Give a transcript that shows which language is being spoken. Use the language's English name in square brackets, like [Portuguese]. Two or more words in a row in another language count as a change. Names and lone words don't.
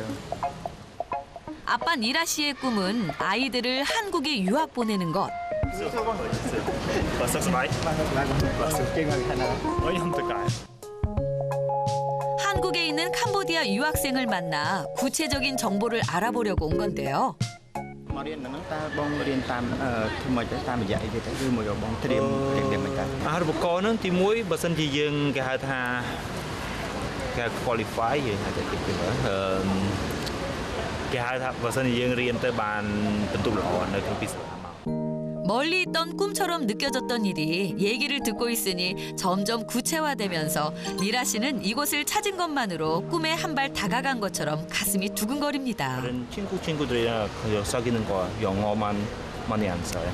[Korean] 아빠 니라 씨의 꿈은 아이들을 한국에 유학 보내는 것. 한국에 있는 캄보디아 유학생을 만나 구체적인 정보를 알아보려고 온 건데요. [Khmer] អាហារូបករណ៍នឹងទី1បើសិនជាយើងគេហៅថាគេ qualify យើងហៅថាគេហៅថាបើសិនជាយើងរៀនទៅបានបន្ទុកល្អនៅក្នុងពីសាលាមក [Korean] 멀리 있던 꿈처럼 느껴졌던 일이 얘기를 듣고 있으니 점점 구체화되면서 니라 씨는 이곳을 찾은 것만으로 꿈에 한 발 다가간 것처럼 가슴이 두근거립니다. 다른 친구들이랑 사귀는 거 영어만 많이 안 써요.